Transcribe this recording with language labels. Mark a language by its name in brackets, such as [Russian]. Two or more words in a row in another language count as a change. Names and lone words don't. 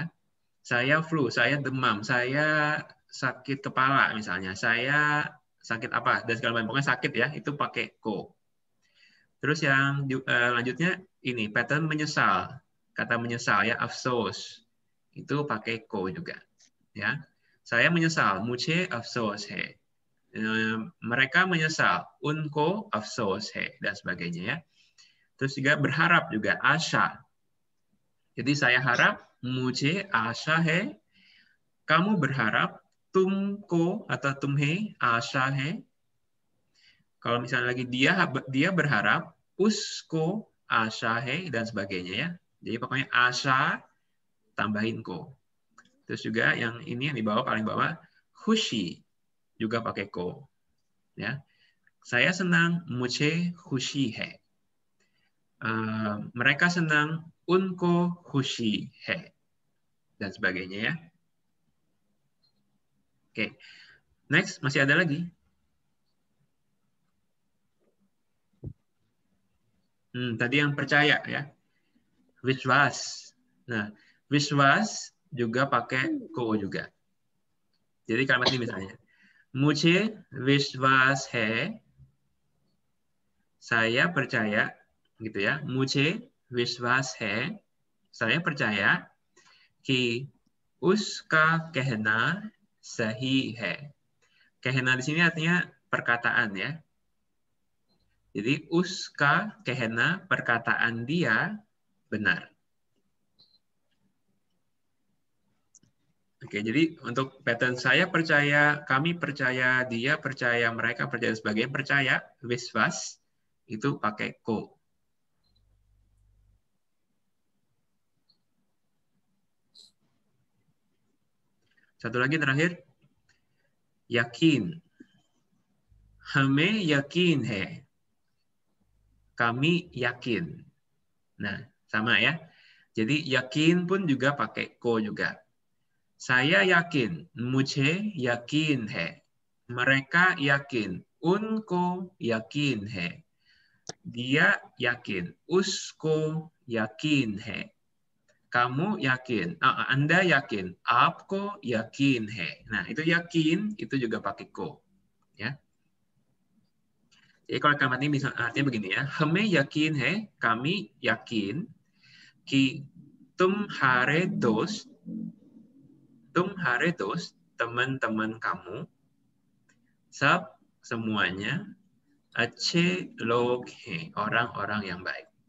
[Indonesian] Saya flu, saya demam, saya sakit kepala misalnya, saya sakit apa dan segala macam, pokoknya sakit ya, itu pakai ko. Terus yang lanjutnya ini pattern menyesal, kata menyesal ya, afsos, itu pakai ko juga, ya. Saya menyesal, [Hindi] मुझे अफसोस है. [Indonesian] Mereka menyesal, [Hindi] उनको अफसोस है, [Indonesian] dan sebagainya ya. Terus juga berharap juga, आशा. Jadi saya harap, [Hindi] मुझे आशा है. [Indonesian] Kamu berharap, [Hindi] तुमको atau तुम्हें आशा है. [Indonesian] Kalau misalnya lagi dia berharap, [Hindi] उसको आशा है, [Indonesian] dan sebagainya ya. Jadi pokoknya आशा tambahin ko. Terus juga yang ini yang di bawah, paling bawah, खुशी juga pakai ko. Ya. Saya senang, [Hindi] मुझे खुशी है. [Indonesian] Mereka senang, [Hindi] उनको खुशी है, [Indonesian] dan sebagainya ya. Oke, next masih ada lagi. Tadi yang percaya ya, विश्वास. Nah, विश्वास juga pakai को juga. Jadi kalimat ini misalnya, [Hindi] मुझे विश्वास है, [Indonesian] saya percaya, gitu ya. [Hindi] मुझे विश्वास है, [Indonesian] saya percaya, [Hindi] कि उसका कहना सही है. [Indonesian] कहना di sini artinya perkataan ya. Jadi [Hindi] उसका कहना, [Indonesian] perkataan dia benar. Oke, jadi untuk pattern saya percaya, kami percaya, dia percaya, mereka percaya, sebagainya percaya, विश्वास itu pakai ko. Satu lagi terakhir, yakin. [Hindi] हमें यकीन है. [Indonesian] Kami yakin. Nah, sama ya. Jadi yakin pun juga pakai ko juga. Saya yakin, [Hindi] मुझे यकीन है. [Indonesian] Mereka yakin, [Hindi] उनको यकीन है. [Indonesian] Dia yakin, [Hindi] उसको यकीन है. [Indonesian] Kamu yakin, Anda yakin, [Hindi] आपको यकीन है. [Indonesian] Nah, itu yakin itu juga pakai ko, ya. Jadi kalau kalimat ini bisa artinya begini ya, [Hindi] हमें यकीन है, [Indonesian] kami yakin, [Hindi] कि तुम्हारे दोस्त, [Indonesian] teman-teman kamu, सब semuanya, [Hindi] अच्छे लोग हैं, [Indonesian] orang-orang yang baik.